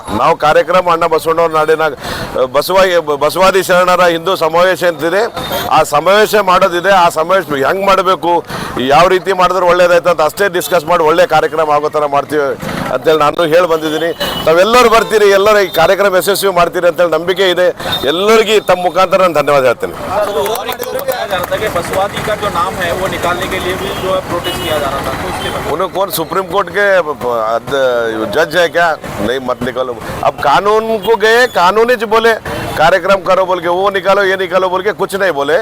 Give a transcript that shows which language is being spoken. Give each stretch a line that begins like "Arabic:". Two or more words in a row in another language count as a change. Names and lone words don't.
Kannada: ನಾವು ಕಾರ್ಯಕ್ರಮ ಅಣ್ಣ ಬಸವಣ್ಣವ್ರ ನಾಡಿನಾಗ ಬಸವಾದಿ ಶರಣರ ಹಿಂದೂ ಸಮಾವೇಶ ಅಂತಿದೆ. ಆ ಸಮಾವೇಶ ಮಾಡೋದಿದೆ. ಆ ಸಮಾವೇಶ ಹೆಂಗೆ ಮಾಡಬೇಕು, ಯಾವ ರೀತಿ ಮಾಡಿದ್ರೆ ಒಳ್ಳೇದಾಯ್ತು ಅಂತ ಅಷ್ಟೇ ಡಿಸ್ಕಸ್ ಮಾಡಿ ಒಳ್ಳೆ ಕಾರ್ಯಕ್ರಮ ಆಗೋ ಥರ ಮಾಡ್ತೀವಿ ಅಂತೇಳಿ ನಾನು ಹೇಳಿ ಬಂದಿದ್ದೀನಿ. ತಾವೆಲ್ಲರೂ ಬರ್ತೀರಿ, ಎಲ್ಲರೂ ಈ ಕಾರ್ಯಕ್ರಮ ಯಶಸ್ವಿ ಮಾಡ್ತೀರಿ ಅಂತೇಳಿ ನಂಬಿಕೆ ಇದೆ. ಎಲ್ಲರಿಗೂ ತಮ್ಮ ಮುಖಾಂತರ ನಾನು ಧನ್ಯವಾದ ಹೇಳ್ತೇನೆ.
Hindi: बसवादी का जो नाम है वो निकालने के लिए भी जो है प्रोटेस्ट किया जा रहा था, तो उसके बाद उन्हें कौन सुप्रीम कोर्ट के जज है क्या? नहीं मत निकालो. अब कानून को गए, कानूनी जो बोले कार्यक्रम करो बोल के, वो निकालो ये निकालो बोल के कुछ नहीं बोले.